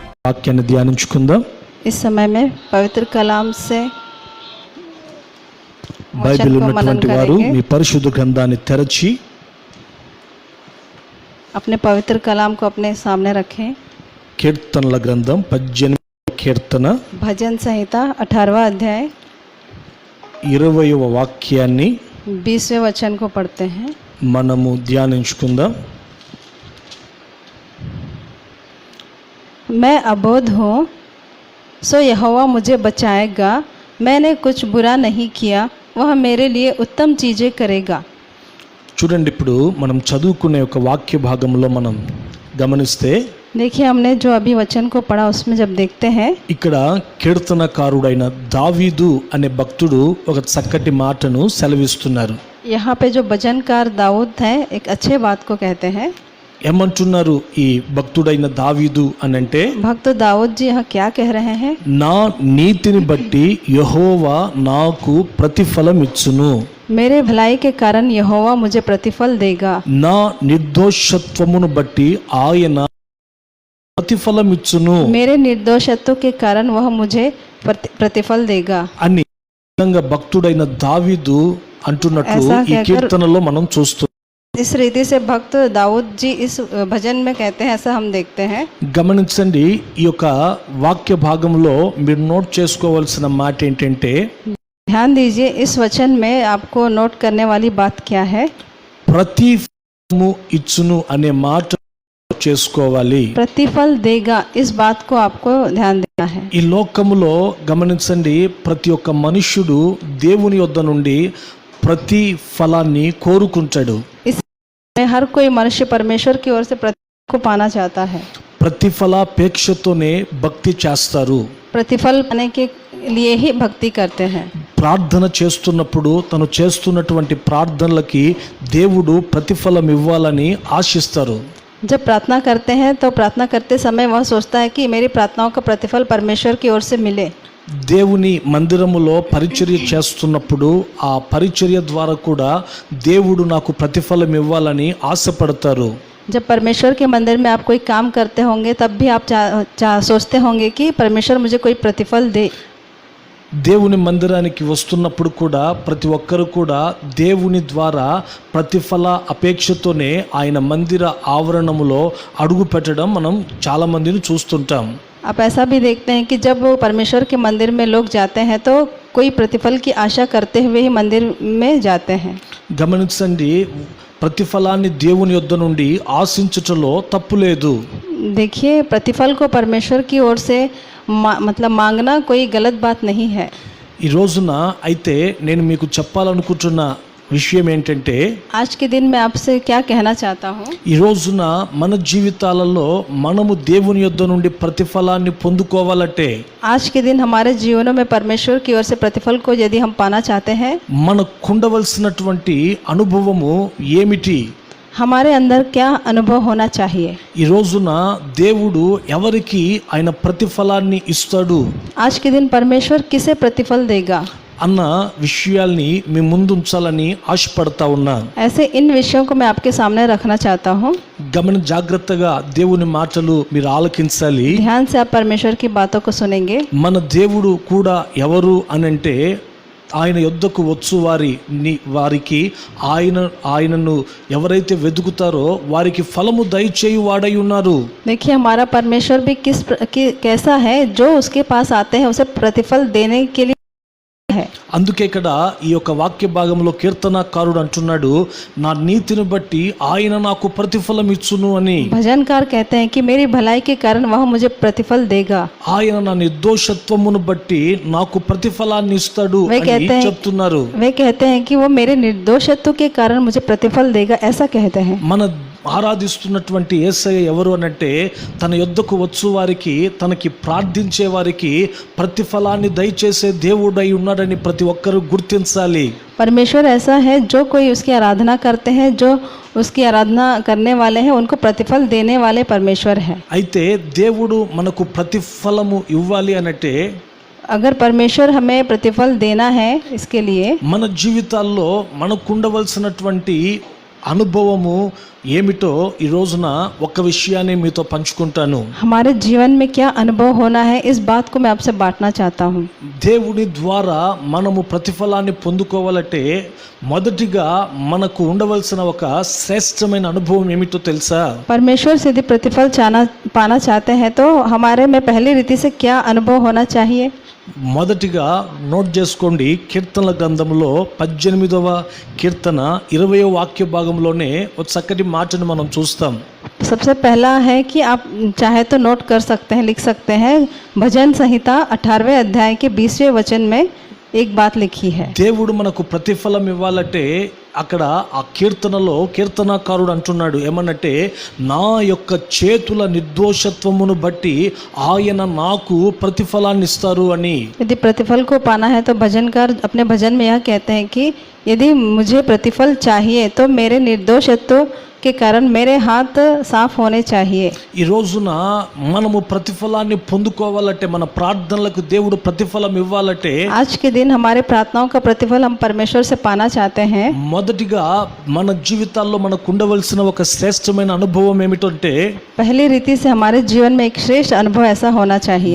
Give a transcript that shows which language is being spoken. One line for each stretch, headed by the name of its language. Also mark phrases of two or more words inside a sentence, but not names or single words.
Telugu: వాక్యాన్ని ధ్యానించుకుందాం.
Hindi: इस समय में पवित्र कलाम से
Telugu: బైబిల్ ఉన్నటువంటి వారు మీ పరిశుద్ధ గ్రంథాన్ని తెరచి
Hindi: अपने पवित्र कलाम को अपने सामने रखें.
Telugu: కీర్తనల గ్రంథం 18వ కీర్తన
Hindi: भजन संहिता 18वां अध्याय
Telugu: 20వ వాక్యాన్ని
Hindi: 20वें वचन को पढ़ते हैं.
Telugu: మనము ధ్యానించుకుందాం.
Hindi: मैं अबोध हूँ सो यहोवा मुझे बचाएगा. मैंने कुछ बुरा नहीं किया, वह मेरे लिए उत्तम चीज़ें करेगा.
Telugu: చూడండి, ఇప్పుడు మనం చదువుకునే ఒక వాక్య భాగంలో మనం గమనిస్తే
Hindi: देखिए, हमने जो अभी वचन को पढ़ा उसमें जब देखते हैं,
Telugu: ఇక్కడ కీర్తనకారుడైన దావీదు అనే భక్తుడు ఒక చక్కటి మాటను సెలవిస్తున్నారు.
Hindi: यहाँ पे जो भजनकार दाऊद है एक अच्छे बात को कहते हैं.
Telugu: ఏమంటున్నారు ఈ భక్తుడైన దావీదు అని అంటే,
Hindi: भक्त दाऊद जी यहाँ क्या कह रहे हैं?
Telugu: నా నీతిని బట్టి యెహోవా నాకు ప్రతిఫలం ఇచ్చును,
Hindi: मेरे भलाई के कारण यहोवा मुझे प्रतिफल देगा.
Telugu: నా నిర్దోషత్వమును బట్టి ఆయన ప్రతిఫలం ఇచ్చును
Hindi: मेरे निर्दोषत्व के कारण वह मुझे प्रतिफल देगा
Telugu: అని భక్తుడైన దావీదు అంటున్నట్లు ఈ కీర్తనలో మనం చూస్తున్నాం.
Hindi: इस रीति से भक्त दाऊद जी इस भजन में कहते हैं, ऐसा हम देखते हैं.
Telugu: గమనించండి, ఈ యొక్క వాక్య భాగంలో మీరు నోట్ చేసుకోవాల్సిన మాట ఏంటంటే,
Hindi: ध्यान दीजिए, इस वचन में आपको नोट करने वाली बात क्या है?
Telugu: ప్రతిఫలము ఇచ్చును అనే మాట చేసుకోవాలి.
Hindi: प्रतिफल देगा, इस बात को आपको ध्यान देना है.
Telugu: ఈ లోకములో గమనించండి, ప్రతి ఒక్క మనుష్యుడు దేవుని యొద్ద నుండి ప్రతి ఫలాన్ని కోరుకుంటాడు.
Hindi: इसमें हर कोई मनुष्य परमेश्वर की ओर से प्रतिफल को पाना चाहता है.
Telugu: ప్రతిఫలాపేక్షతోనే భక్తి చేస్తారు.
Hindi: प्रतिफल पाने के लिए ही भक्ति करते हैं.
Telugu: ప్రార్థన చేస్తున్నప్పుడు తను చేస్తున్నటువంటి ప్రార్థనలకి దేవుడు ప్రతిఫలం ఇవ్వాలని ఆశిస్తారు.
Hindi: जब प्रार्थना करते हैं तो प्रार्थना करते समय वह सोचता है कि मेरी प्रार्थनाओं का प्रतिफल परमेश्वर की ओर से मिले.
Telugu: దేవుని మందిరములో పరిచర్య చేస్తున్నప్పుడు ఆ పరిచర్య ద్వారా కూడా దేవుడు నాకు ప్రతిఫలం ఇవ్వాలని ఆశపడతారు.
Hindi: जब परमेश्वर के मंदिर में आप कोई काम करते होंगे तब भी आप सोचते होंगे कि परमेश्वर मुझे कोई प्रतिफल दे.
Telugu: దేవుని మందిరానికి వస్తున్నప్పుడు కూడా ప్రతి ఒక్కరు కూడా దేవుని ద్వారా ప్రతిఫల అపేక్షతోనే ఆయన మందిర ఆవరణములో అడుగు పెట్టడం మనం చాలా మందిని చూస్తుంటాం.
Hindi: आप ऐसा भी देखते हैं कि जब वो परमेश्वर के मंदिर में लोग जाते हैं तो कोई प्रतिफल की आशा करते हुए ही मंदिर में जाते हैं.
Telugu: గమనించండి, ప్రతిఫలాన్ని దేవుని యొద్ద నుండి ఆశించుటలో తప్పు లేదు.
Hindi: देखिए, प्रतिफल को परमेश्वर की ओर से मतलब मांगना कोई गलत बात नहीं है.
Telugu: ఈ రోజున అయితే నేను మీకు చెప్పాలనుకుంటున్న విషయం ఏంటంటే,
Hindi: आज के दिन मैं आपसे क्या कहना चाहता हूँ,
Telugu: ఈ రోజున మన జీవితాలలో మనము దేవుని యొద్ద నుండి ప్రతిఫలాన్ని పొందుకోవాలంటే,
Hindi: आज के दिन हमारे जीवनों में परमेश्वर की ओर से प्रतिफल को यदि हम पाना चाहते हैं,
Telugu: మనకుండవలసినటువంటి అనుభవము ఏమిటి?
Hindi: हमारे अंदर क्या अनुभव होना चाहिए?
Telugu: ఈ రోజున దేవుడు ఎవరికి ఆయన ప్రతిఫలాన్ని ఇస్తాడు,
Hindi: आज के दिन परमेश्वर किसे प्रतिफल देगा
Telugu: అన్న విషయాల్ని మీ ముందు ఉంచాలని ఆశపడతా ఉన్నా.
Hindi: ऐसे इन विषयों को मैं आपके सामने रखना चाहता हूँ.
Telugu: జాగ్రత్తగా దేవుని మాటలు మీరు ఆలకించాలి.
Hindi: ध्यान से आप परमेश्वर की बातों को सुनेंगे.
Telugu: మన దేవుడు కూడా ఎవరు అనంటే, ఆయన యొద్దకు వచ్చు వారికి ఆయనను ఎవరైతే వెతుకుతారో వారికి ఫలము దయచేయు వాడై ఉన్నారు.
Hindi: देखिए, हमारा परमेश्वर भी कैसा है, जो उसके पास आते हैं उसे प्रतिफल देने के लिए है.
Telugu: అందుకే ఇక్కడ ఈ యొక్క వాక్య భాగంలో కీర్తనకారుడు అంటున్నాడు, నా నీతిని బట్టి ఆయన నాకు ప్రతిఫలం ఇచ్చును అని.
Hindi: भजनकार कहते हैं कि मेरी भलाई के कारण वह मुझे प्रतिफल देगा.
Telugu: ఆయన నా నిర్దోషత్వమును బట్టి నాకు ప్రతిఫలాన్ని ఇస్తాడు అని చెప్తున్నారు.
Hindi: वे कहते हैं कि वो मेरे निर्दोषत्व के कारण मुझे प्रतिफल देगा, ऐसा कहते हैं.
Telugu: మన ఆరాధిస్తున్నటువంటి యేసయ్య ఎవరు అనంటే, తన యొద్దకు వచ్చు వారికి, తనకి ప్రార్థించే వారికి ప్రతిఫలాన్ని దయచేసే దేవుడై ఉన్నాడని ప్రతి ఒక్కరూ గుర్తించాలి.
Hindi: परमेश्वर ऐसा है, जो कोई उसकी आराधना करते हैं, जो उसकी आराधना करने वाले हैं, उनको प्रतिफल देने वाले परमेश्वर है.
Telugu: అయితే దేవుడు మనకు ప్రతిఫలము ఇవ్వాలి అనంటే,
Hindi: अगर परमेश्वर हमें प्रतिफल देना है, इसके लिए
Telugu: మన జీవితాల్లో మనకుండవలసినటువంటి అనుభవము ఏమిటో ఈ రోజున ఒక్క విషయాన్ని మీతో పంచుకుంటాను.
Hindi: हमारे जीवन में क्या अनुभव होना है, इस बात को मैं आपसे बांटना चाहता हूँ.
Telugu: దేవుని ద్వారా మనము ప్రతిఫలాన్ని పొందుకోవాలంటే మొదటిగా మనకు ఉండవలసిన ఒక శ్రేష్టమైన అనుభవం ఏమిటో తెలుసా?
Hindi: परमेश्वर से यदि प्रतिफल पाना चाहते हैं तो हमारे में पहली रीति से क्या अनुभव होना चाहिए?
Telugu: మొదటిగా నోట్ చేసుకోండి. కీర్తనల గ్రంథంలో 18వ కీర్తన 20వ వాక్య భాగంలోనే ఒక చక్కటి మాటను మనం చూస్తాం.
Hindi: सबसे पहला है कि आप चाहे तो नोट कर सकते हैं, लिख सकते हैं. भजन संहिता 18वें अध्याय के 20वें वचन में एक बात लिखी है.
Telugu: దేవుడు మనకు ప్రతిఫలం ఇవ్వాలంటే అక్కడ ఆ కీర్తనలో కీర్తనాకారుడు అంటున్నాడు ఏమనంటే, నా యొక్క చేతుల నిర్దోషత్వమును బట్టి ఆయన నాకు ప్రతిఫలాన్ని ఇస్తారు అని.
Hindi: यदि प्रतिफल को पाना है तो भजनकार अपने भजन में यह कहते हैं कि यदि मुझे प्रतिफल चाहिए तो मेरे निर्दोषत्व के कारण मेरे हाथ साफ होने चाहिए.
Telugu: ఈ రోజున మనము ప్రతిఫలాన్ని పొందుకోవాలంటే, మన ప్రార్థనలకు దేవుడు ప్రతిఫలం ఇవ్వాలంటే,
Hindi: आज के दिन हमारे प्रार्थनाओं का प्रतिफल हम परमेश्वर से पाना चाहते हैं.
Telugu: మొదటిగా మన జీవితాల్లో మనకు ఉండవలసిన ఒక శ్రేష్టమైన అనుభవం ఏమిటంటే,
Hindi: पहली रीति से हमारे जीवन में एक श्रेष्ठ अनुभव ऐसा होना चाहिए.